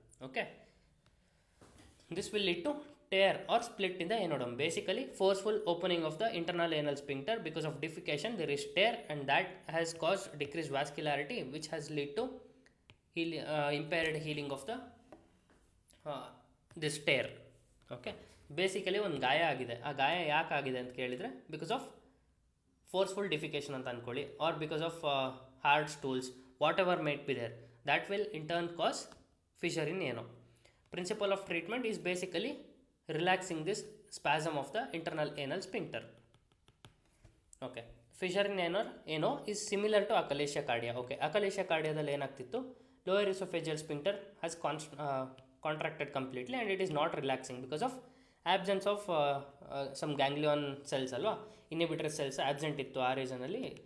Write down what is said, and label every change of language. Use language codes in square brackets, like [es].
[en] Okay, this will lead to tear or split in the anoderm, basically forceful opening of the internal anal sphincter. Because of defecation there is tear, and that has caused decreased vascularity, which has led to impaired healing of the this tear. Okay, basically [kn] ಒಂದು ಗಾಯ ಆಗಿದೆ. ಆ ಗಾಯ ಯಾಕೆ ಆಗಿದೆ ಅಂತ ಕೇಳಿದರೆ [en] because of forceful defecation [kn] ಅಂತ ಅಂದ್ಕೊಳ್ಳಿ, [en] Or because of hard stools, whatever might be there, that will in turn cause fissure in ano. Principle of treatment is basically relaxing this spasm of the internal anal sphincter. Okay, fissure in ano is similar to achalasia cardia. Okay, achalasia cardiadalli [kn] ಏನಾಗ್ತಿತ್ತು, [en] lower esophageal sphincter has contracted completely and it is not relaxing because of absence of some ganglion cells [kn] ಅಲ್ವಾ, [en] inhibitory cells absent [kn] ಇತ್ತು ಆ ರೀಸನಲ್ಲಿ.